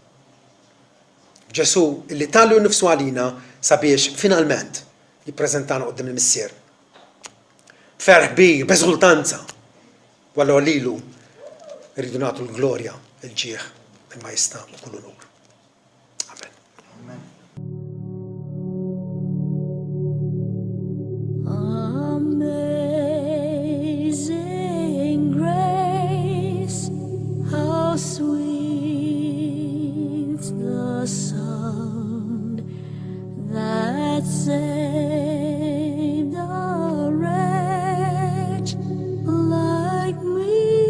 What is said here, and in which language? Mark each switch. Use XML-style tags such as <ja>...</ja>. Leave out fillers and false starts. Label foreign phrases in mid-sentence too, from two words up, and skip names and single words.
<mt>Ġesu illi tallu nnifsu għalina sabiex finalment jippreżentana qudiem il-missier. Ferħ kbir, b'eżultanza, walla lilu rridu nagħtu l-glorja, il-ġieħ, il-majestà u kull onur. Amen.</mt> <en>Amazing grace, how sweet the sound that saved a wretch like me.</en>